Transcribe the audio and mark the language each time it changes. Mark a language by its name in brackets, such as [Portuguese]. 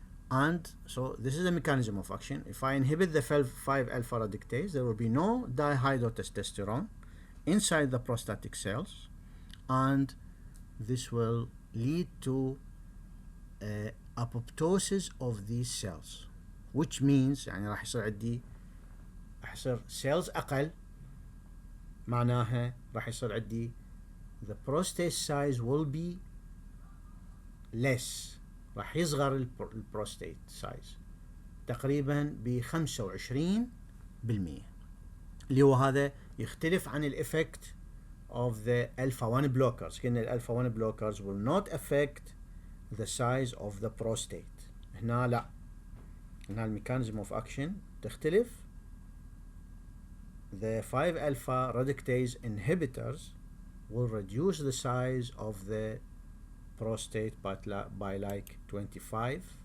[English] And so this is the mechanism of action. If I inhibit the 5-alpha reductase, there will be no dihydrotestosterone inside the prostatic cells, and this will lead to apoptosis of these cells, which means [Arabic] يعني راح يصير عندي [English] cells [Arabic] أقل، معناها راح يصير عندي [English] the prostate size will be less. [Arabic] راح يصغر البروستيت سايز تقريبا ب25%، اللي هو هذا يختلف عن الافكت [English] of the alpha 1 blockers. [Arabic] كأن الالفا [English] 1 blockers will not affect the size of the prostate. [Arabic] هنا لا، هنا الميكانيزم of action تختلف. [English] The 5-alpha reductase inhibitors will reduce the size of the prostate by like 25%.